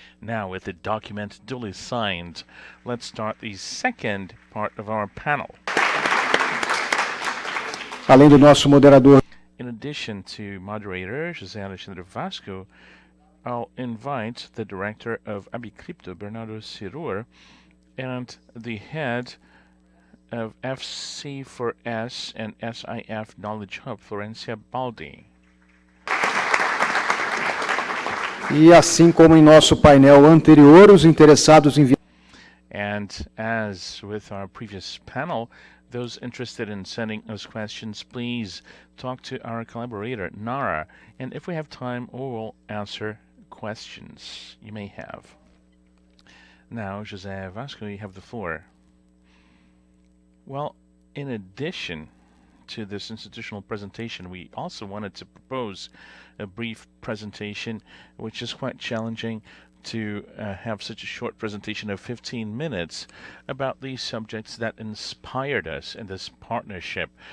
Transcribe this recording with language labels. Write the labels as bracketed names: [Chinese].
[English] Now, with the document duly signed, let's start the second part of our panel. [Portuguese] Além do nosso moderador. [English] In addition to moderator José Alexandre Vasco, I'll invite the director of AbiCrypto, Bernardo Cirur, and the head of FC4S and SIF Knowledge Hub, Florencia Baldi. [Portuguese] E assim como em nosso painel anterior, os interessados em... [English] And as with our previous panel, those interested in sending us questions, please talk to our collaborator, Nara. And if we have time, we will answer questions you may have. Now, José Vasco, you have the floor. Well, in addition to this institutional presentation, we also wanted to propose a brief presentation, which is quite challenging to have such a short presentation of 15 minutes about these subjects that inspired us in this partnership,